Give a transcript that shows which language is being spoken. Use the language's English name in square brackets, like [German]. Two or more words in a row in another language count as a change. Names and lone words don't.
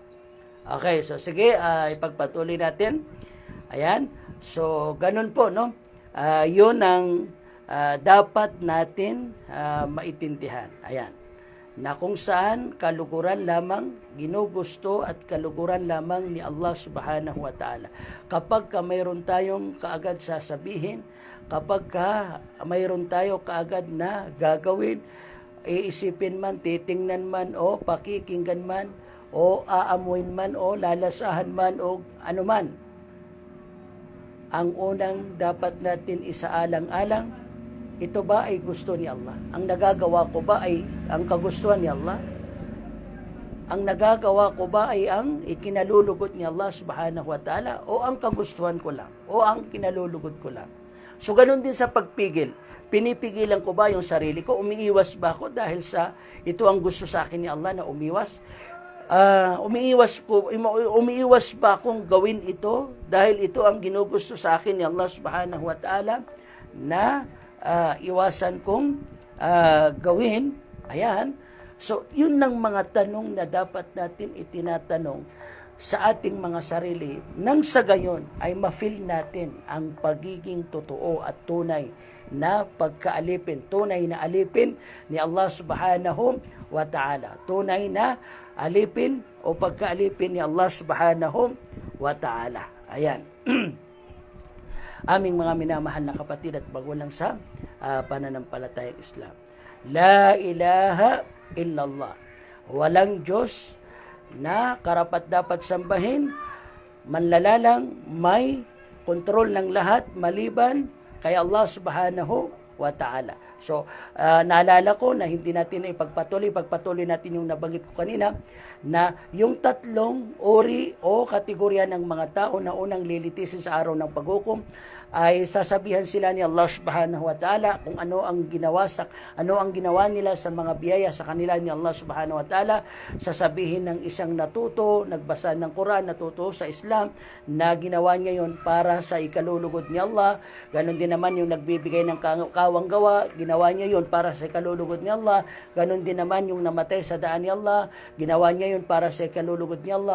[Filipino] Okay, so sige, ipagpatuloy natin. Ayan, so ganun po, yun ang dapat natin maintindihan. Ayan, na kung saan kaluguran lamang ginugusto at kaluguran lamang ni Allah [Arabic] سبحانه وتعالى. [Filipino] Kapag mayroon tayong kaagad sasabihin, kapag mayroon tayo kaagad na gagawin, iisipin man, titingnan man, o pakikinggan man, o aamuin man, o lalasahan man, o anuman, ang unang dapat natin isaalang-alang, ito ba ay gusto ni Allah? Ang nagagawa ko ba ay ang kagustuhan ni Allah? Ang nagagawa ko ba ay ang ikinalulugod ni Allah [Arabic] سبحانه وتعالى, [Filipino] o ang kagustuhan ko lang, o ang kinalulugod ko lang? So ganun din sa pagpigil. Pinipigilan ko ba yung sarili ko? Umiiwas ba ako dahil sa ito ang gusto sa akin ni Allah na umiwas? Umiiwas ba akong gawin ito dahil ito ang ginugusto sa akin ni Allah [Arabic] سبحانه وتعالى [Filipino] na iwasan kong gawin? Ayan. So, yun ang mga tanong na dapat natin itinatanong sa ating mga sarili, nang sa gayon ay ma-feel natin ang pagiging totoo at tunay na pagkaalipin, tunay na alipin ni Allah [Arabic] سبحانه وتعالى. [Filipino] Tunay na alipin o pagkaalipin ni Allah [Arabic] سبحانه وتعالى. [Filipino] Ayan. Aming mga minamahal na kapatid at bagulang sa pananampalatayang Islam. [Arabic] لا إله إلا الله. [Filipino] Walang Diyos na karapat dapat sambahin, manlalalang may kontrol ng lahat maliban kay Allah [Arabic] سبحانه وتعالى. [Filipino] So, naalala ko na hindi natin pagpatuloy natin yung nabanggit ko kanina, na yung tatlong uri o kategorya ng mga tao na unang lilitisin sa araw ng paghukom ay sasabihan sila ni Allah [Arabic] سبحانه وتعالى [Filipino] kung ano ang ginawa nila sa mga biyaya sa kanila ni Allah [Arabic] سبحانه وتعالى. [Filipino] Sasabihin ng isang natuto, nagbasa ng Quran, natuto sa Islam, na ginawa niya yon para sa ikalulugod ni Allah. Ganon din naman yung nagbibigay ng kawang gawa, ginawa niya yon para sa ikalulugod ni Allah. Ganon din naman yung namatay sa daan ni Allah, ginawa niya yon para sa ikalulugod ni Allah.